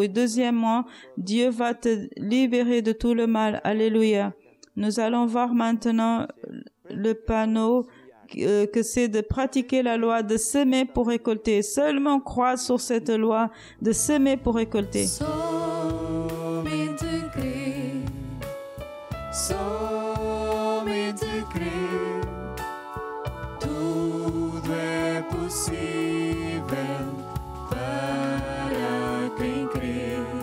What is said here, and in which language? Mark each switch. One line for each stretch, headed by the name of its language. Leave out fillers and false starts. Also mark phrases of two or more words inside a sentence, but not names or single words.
French: Et deuxièmement, Dieu va te libérer de tout le mal. Alléluia. Nous allons voir maintenant le panneau que c'est de pratiquer la loi de semer pour récolter. Seulement croire sur cette loi de semer pour récolter.
Portuguese: Somente crer, somente crer, Tudo é possível para quem crê.